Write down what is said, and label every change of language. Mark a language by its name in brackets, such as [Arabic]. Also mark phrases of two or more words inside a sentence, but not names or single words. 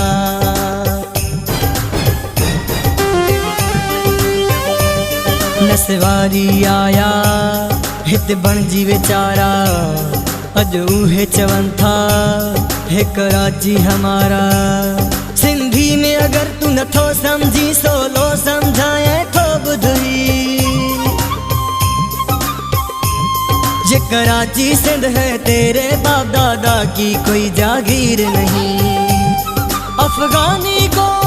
[Sindhi] नसवारी आया हिते बणजी वेचारा अज उहे चवन था [Urdu] ہے کراچی ہمارا [Sindhi] सिंधी में अगर तू नथो समझी सोलो समझाए तो बुधई [Urdu] یہ کراچی سندھ ہے تیرے باپ دادا کی کوئی جاگیر نہیں افغانی گو